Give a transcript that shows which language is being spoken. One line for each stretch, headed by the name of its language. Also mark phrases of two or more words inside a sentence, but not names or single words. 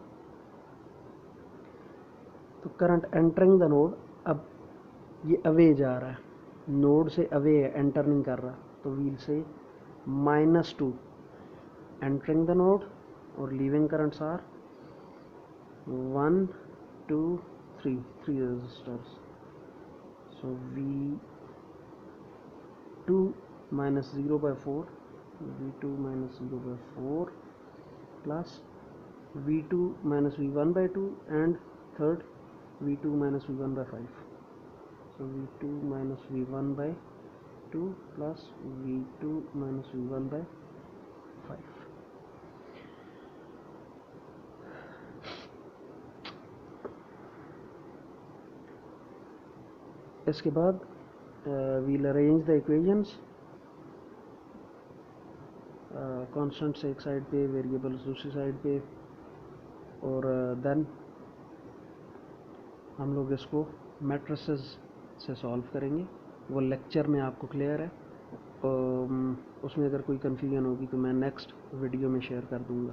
Hindi: तो
English: current entering the node,
Hindi: अब ये अवे जा रहा है, नोड से अवे है, एंटर नहीं कर रहा, तो वील से -2
English: entering the node
Hindi: और
English: leaving currents are 1 2 3 resistors. सो V2 minus 0 by 4, V2 minus 0 by 4 plus V2 minus V1 by 2, and third V2 minus V1 by 5. So V2 minus V1 by 2 plus V2 minus V1 by 5.
Hindi: इसके बाद
English: we'll arrange the equations.
Hindi: कॉन्स्टेंट्स एक साइड पे, वेरिएबल्स दूसरी साइड पे, और देन हम लोग इसको मैट्रिसेस से सॉल्व करेंगे. वो लेक्चर में आपको क्लियर है. उसमें अगर कोई कन्फ्यूजन होगी तो मैं
English: next video
Hindi: में शेयर कर दूंगा.